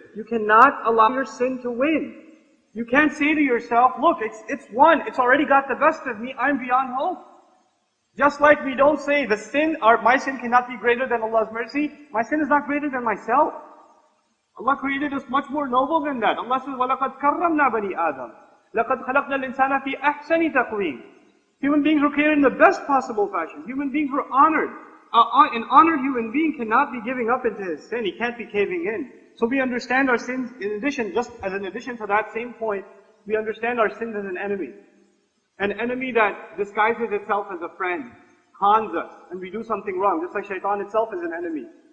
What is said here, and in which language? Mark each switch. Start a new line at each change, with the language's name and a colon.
English: You cannot allow your sin to win. You can't say to yourself, look, it's won, it's already got the best of me, I'm beyond hope. Just like we don't say my sin cannot be greater than Allah's mercy, my sin is not greater than myself. Allah created us much more noble than that.
Arabic: Allah says, وَلَقَدْ كَرَّمْنَا بَنِي آدَمَ لَقَدْ خَلَقْنَا الْإِنسَانَ فِي أَحْسَنِ تَقْوِيمٍ.
English: Human beings were created in the best possible fashion. Human beings were honored. An honored human being cannot be giving up into his sin. He can't be caving in. So we understand our sins, in addition to that same point, we understand our sins as an enemy. An enemy that disguises itself as a friend, cons us, and we do something wrong, just like shaitan itself is an enemy.